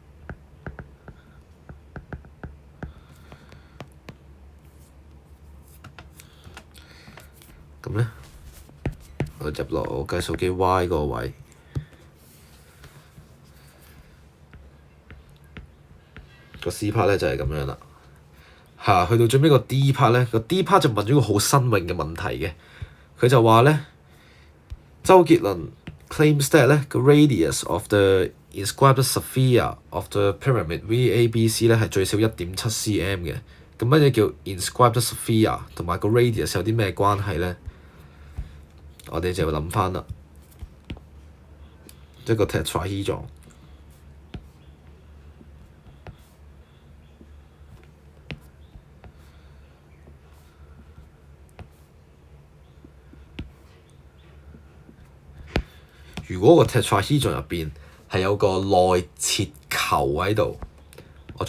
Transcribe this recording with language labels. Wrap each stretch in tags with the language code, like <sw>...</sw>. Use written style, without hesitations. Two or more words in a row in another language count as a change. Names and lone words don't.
<yue>咁咧，我入落我計數機 Y 個位，個</yue> <en>C part</en> <yue>咧就係咁樣啦。去到最尾個</yue> <en>D part</en> <yue>咧，個</yue> <en>D part</en> <yue>就問咗個好新穎嘅問題嘅，佢就話咧，周杰倫</yue> <en>claims that</en> <yue>咧個</yue> <en>radius of the inscribed sphere of the pyramid VABC</en> <yue>咧係最少1.7 cm 嘅。咁乜嘢叫</yue> <en>inscribed sphere</en> <yue>同埋個 radius 有啲咩關係咧？我哋就要諗翻啦，一個 tetrahedron。如果個 tetrahedron 入邊係有個內切球喺度，我</yue>